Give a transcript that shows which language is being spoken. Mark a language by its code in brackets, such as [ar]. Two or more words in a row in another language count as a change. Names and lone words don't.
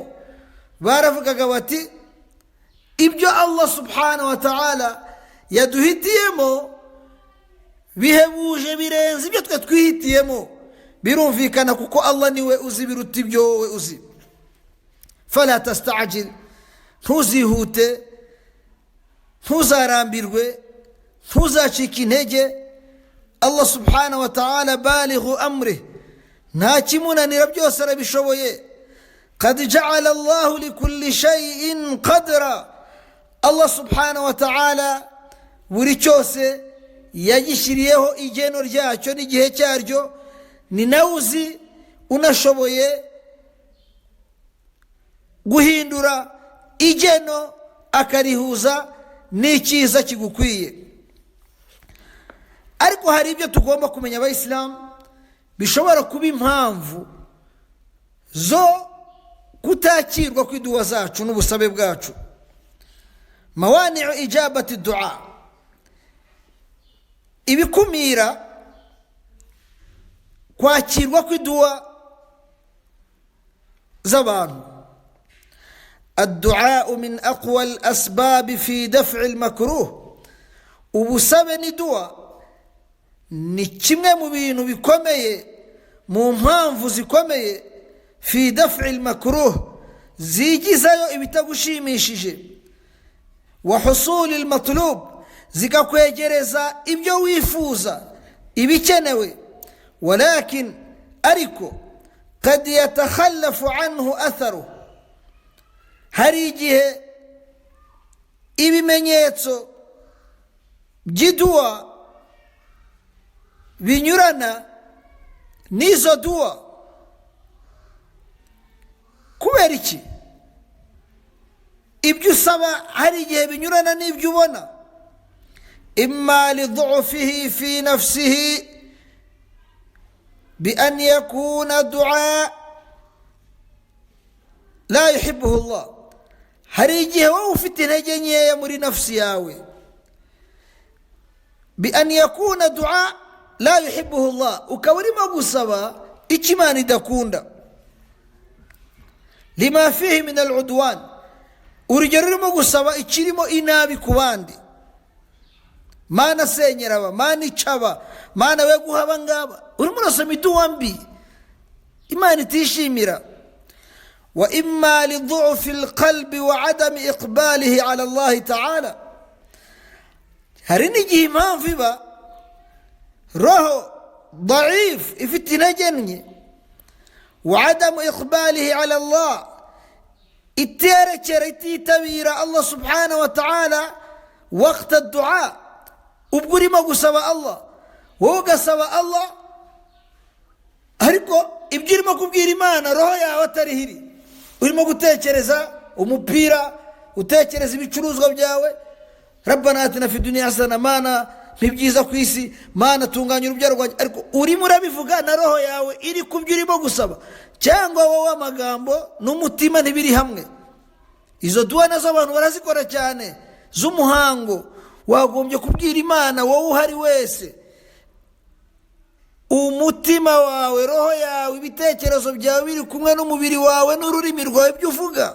[rw] Baravugaga bati ibyo [ar] الله سبحانه وتعالى [rw] yaduhitiyemo bihebuje birenze ibyo twe twihitiyemo. Birumvikana kuko Allah niwe uzi biruta ibyo wowe uzi. [ar] فلا تستعجل, [rw] ntuzihute, ntuzarambirwe, ntuzacike intege. [ar] الله سبحانه وتعالى بالغ أمره, [rw] nta kimunanira, byose arabishoboye. [ar] قد جعل الله لكل شيء قدرا الله سبحانه وتعالى [rw] buri cyose yagishyiriyeho igeno ryacyo n'igihe cyaryo. Ni nawe uzi, unashoboye guhindura igeno akarihuza n'icyiza kigukwiye. Ariko hari ibyo tugomba kumenya abayisilamu bishobora kuba impamvu zo kutakirwa kw'iduwa zacu n'ubusabe bwacu. [ar] موانع إجابة الدعاء, [rw] ibikumira kwakirwa kw'iduwa z'abantu. [ar] الدعاء من أقوى الأسباب في دفع المكروه, [rw] ubusabe n'iduwa ni kimwe mu bintu bikomeye, mu mpamvu zikomeye, [ar] في دفع المكروه, [rw] zigizayo ibitagushimishije, [ar] وحصول المطلوب, [rw] zikakwegereza ibyo wifuza, ibikenewe. [ar] Walakin ariko قد يتخلف عنه أثره, [rw] hari igihe ibimenyetso by'iduwa binyurana n'izo duwa. kubera iki? ibyo usaba hari igihe binyurana n'ibyo ubona. [ar] إما لضعفه في نفسه بأن يكون دعاء لا يحبه الله. [rw] hari igihe wowe ufite intege nkeya muri nafsi yawe, [ar] بأن يكون دعاء لا يحبه الله, [rw] ukaba urimo gusaba icyo Imana idakunda. [ar] لما فيه من العدوان, [rw] urugero urimo gusaba ikirimo inabi ku bandi. Mana senyera aba, Mana icaba, Mana we guha aba ngaba, urimo urasoma iduwa mbi Imana itishimira. [ar] وإما لضعف القلب وعدم إقباله على الله تعالى, [rw] hari n'igihe impamvu iba roho dhaif ifite intege nke, [ar] وعدم إقباله على الله, [rw] iterekera ititabira [ar] الله سبحانه وتعالى وقت الدعاء. [rw] ubwo urimo gusaba Allah, wowe ugasaba Allah ariko ibyo urimo kubwira Imana roho yawe atarihiri, urimo gutekereza umupira, utekereza ibicuruzwa byawe. [ar] ربنا آتنا في الدنيا حسنة, [rw] Mana ntibyiza ku isi, Mana tunganya urubyaro rwanjye, ariko urimo urabivuga na roho yawe iri kubyo urimo gusaba, cyangwa wowe amagambo n'umutima ntibiri hamwe. izo duwa nazo abantu barazikora cyane z'umuhango. wagombye kubwira Imana wowe uhari wese, umutima wawe, roho yawe, ibitekerezo byawe biri kumwe n'umubiri wawe n'ururimi rwawe ibyo uvuga.